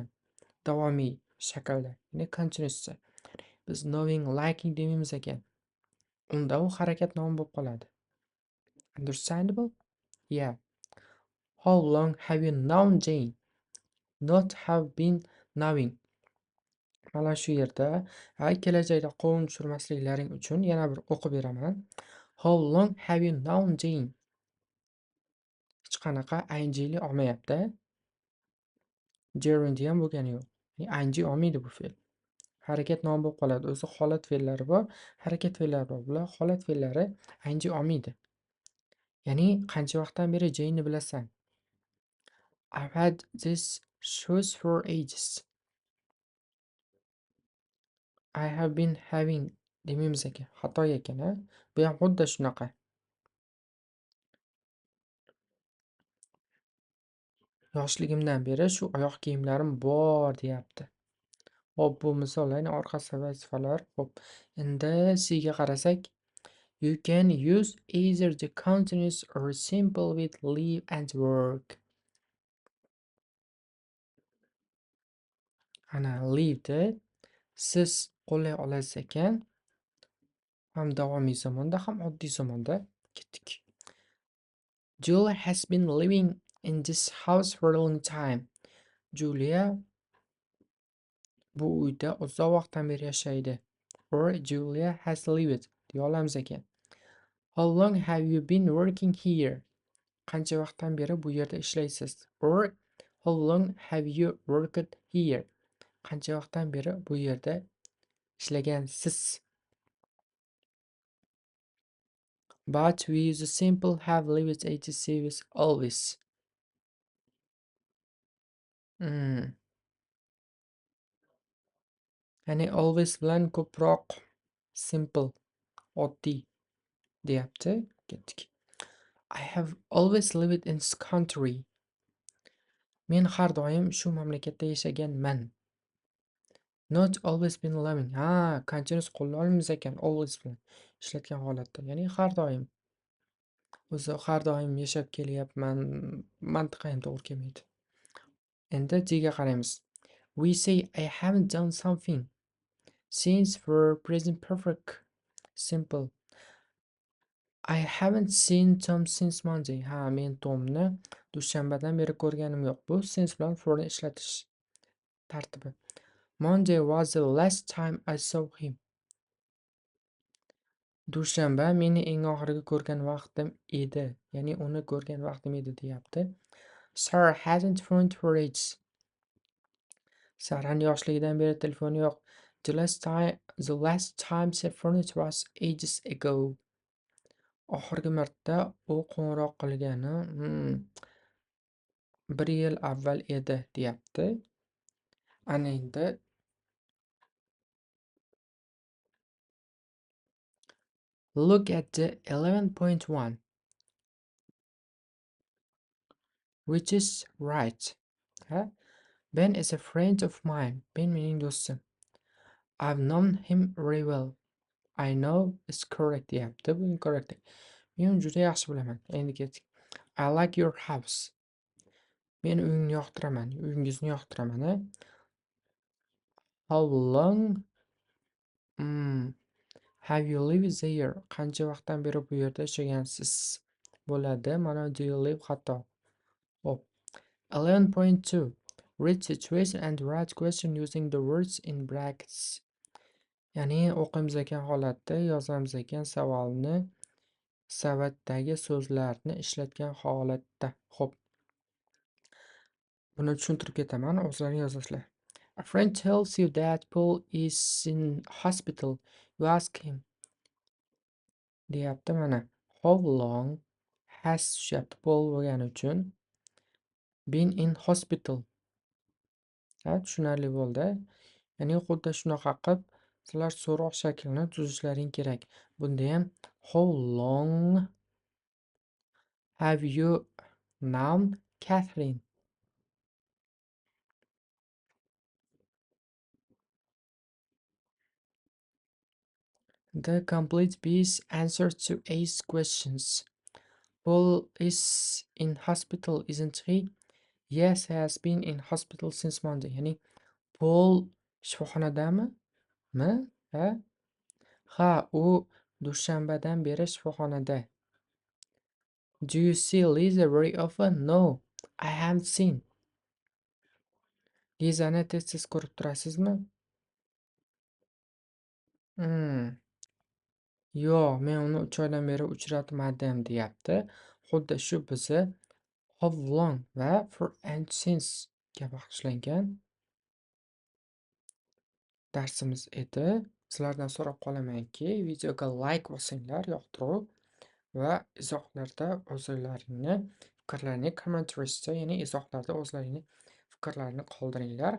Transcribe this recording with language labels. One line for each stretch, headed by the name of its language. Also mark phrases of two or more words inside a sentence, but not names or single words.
Uzbek: Davomiy shaklda, ya'ni continuousda. Biz
English: knowing, liking
Uzbek: demaymiz ekan. Unda u harakat nomi bo'lib qoladi.
English: Understandable? Yeah. How long have you known Jane? Not have been knowing.
Uzbek: Mana shu yerda kelajakda qovun tushirmasliklaring uchun yana bir o'qib beraman.
English: How long have you known Jane?
Uzbek: Hech qanaqa ingli olmayapti. Gerund ham bo'lgani yo'q. Ya'ni ing olmaydi bu fe'l. Harakat nomi bo'lib qoladi. O'zi holat fe'llari bor, harakat fe'llari bor. Bular holat fe'llari ing olmaydi. Ya'ni qancha vaqtdan beri Jane'ni bilasan?
English: I've had this shoes for ages. I have been having
Uzbek: demaymiz ekan. Xato ekan, a? Bu ham xuddi shunaqa. Yoshligimdan beri shu oyoq kiyimlarim bor deyapti. Hop, bu misollarning orqasi vazifalar. Hop, endi C ga qarasak,
English: you can use either the continuous or simple with live and work.
Uzbek: Ana live'ni siz qo'llay olasiz ekan, ham davomiy zamonda, ham oddiy zamonda. Ketdik.
English: Julia has been living in this house for a long time.
Uzbek: Julia bu uyda uzoq vaqtdan beri yashaydi.
English: Or Julia has lived
Uzbek: deya olamiz ekan.
English: How long have you been working here?
Uzbek: Qancha vaqtdan beri bu yerda ishlaysiz?
English: Or how long have you worked here?
Uzbek: Qancha vaqtdan beri bu yerda ishlagansiz?
English: But we use a simple have lived etc with always.
Uzbek: Ya'ni always bilan ko'proq simple, oddiy deyapti. Ketdik.
English: I have always lived in this country.
Uzbek: Men har doim shu mamlakatda yashaganman.
English: Not always been living.
Uzbek: Continuous qo'llanamiz ekan always bilan ishlatgan holatda. Ya'ni har doim. O'zi har doim yashab kelyapman. Mantiqi ham to'g'ri kelmaydi. Endi G ga qaraymiz.
English: We say I haven't done something. Since for present perfect. Simple. I haven't seen Tom since Monday.
Uzbek: Ha, men Tomni dushanbadan beri ko'rganim yo'q. Bu since bilan for'ni ishlatish tartibi.
English: Monday was the last time I saw him.
Uzbek: Dushanba meni eng oxirgi ko'rgan vaqtim edi. Ya'ni uni ko'rgan vaqtim edi deyapti.
English: Sarah hasn't phoned for ages.
Uzbek: Sarahning yoshligidan beri telefoni yo'q.
English: The last time she phoned it was ages ago.
Uzbek: Oxirgi marta u qo'ng'iroq qilgani 1 yil avval edi deyapti. Ana endi
English: look at the 11.1, which is right. Ha? Ben is a friend of mine.
Uzbek: Ben mening do'stim.
English: I've known him very well. I know it's correct deyapti.
Uzbek: Bu incorrect. Men uni juda yaxshi bilaman. Endi ketdik.
English: I like your house.
Uzbek: Men uyingni yoqtiraman. Uyingizni yoqtiraman.
English: How long have you lived there?
Uzbek: Qancha vaqtdan beri bu yerda yashagansiz? Bo'ladi. Mana
English: do you live
Uzbek: xato. Hop. 11.2.
English: Read situation and write question using the words in brackets.
Uzbek: Ya'ni o'qiymiz ekan holatda yozamiz ekan savolni savatdagi so'zlarni ishlatgan holatda. Xo'p. Buni tushuntirib ketaman, o'zlaring yozasizlar.
English: A friend tells you that Paul is in hospital. You ask him.
Uzbek: Deyapti mana.
English: How long has
Uzbek: tushyapti Paul bo'lgani uchun
English: been in hospital.
Uzbek: Ha, tushunarli bo'ldi. Ya'ni xuddi shunaqa qilib sizlar so'roq shaklini tuzishlaring kerak. Bunda ham
English: how long have you known Catherine? The complete piece answers to A's questions. Paul is in hospital, isn't he? Yes, he has been in hospital since Monday.
Uzbek: Ya'ni Paul shifoxonadami? Ha? Ha, u dushanbadan beri shifoxonada.
English: Do you see Lisa very often? No, I haven't seen.
Uzbek: Lizani tez-tez ko'rib turasizmi? Yo'q, men uni 3 oydan beri uchratmadim deyapti. Xuddi shu bizni
English: how long
Uzbek: va
English: for and since
Uzbek: ga bag'ishlangan darsimiz edi. Sizlardan so'rab qolamanki, videoga like bosinglar, yoqtiruv va izohlarda o'zlaringni fikrlarini commentriesda, ya'ni izohlarda o'zlaringni fikrlarini qoldiringlar.